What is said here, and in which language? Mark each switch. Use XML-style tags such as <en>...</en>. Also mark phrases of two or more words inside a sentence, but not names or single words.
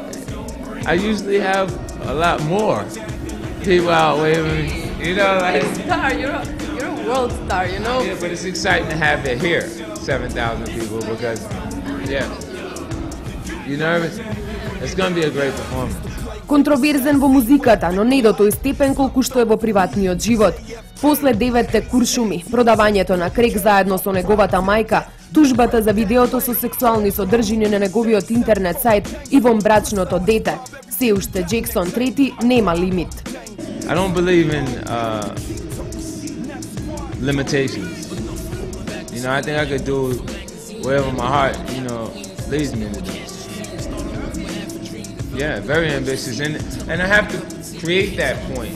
<en>I usually have a lot more people out waving, you know, like... Star, you're a world star, you know? Yeah, but it's exciting to have it here, 7,000 people, because, yeah. You nervous? It's gonna be a great performance.</en> <mk>Контроверзен во музиката, но не до тој степен колку што е во приватниот живот. После 9-те куршуми, продавањето на крек заедно со неговата мајка, тужбата за видеото со сексуални содржини на неговиот интернет сајт и вонбрачното дете, се уште Джексон трети нема лимит.</mk> <en>I don't believe in limitations. You know, I think I could do whatever my heart, you know, leads me to do. Yeah, very ambitious, and I have to create that point.</en>